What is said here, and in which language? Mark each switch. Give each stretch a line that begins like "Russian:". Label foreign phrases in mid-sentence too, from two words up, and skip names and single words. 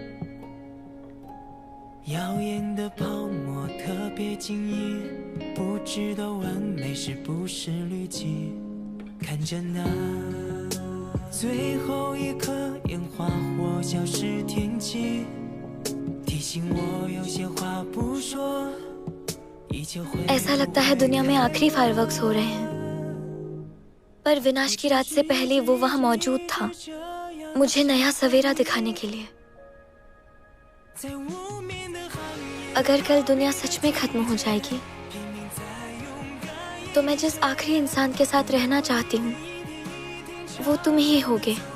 Chinese: 耀眼的泡沫特别晶莹，不知道完美是不是滤镜。看着那最后一颗烟花或消失天际，提醒我有些话不说。
Hindi: ऐसा लगता है दुनिया में आखिरी फायरवर्क्स हो रहे हैं, पर विनाश की रात से पहले वो वहां मौजूद था, मुझे नया सवेरा दिखाने के लिए। अगर कल दुनिया सच में खत्म हो जाएगी, तो मैं जिस आखिरी इंसान के साथ रहना चाहती हूँ, वो तुम ही होगे।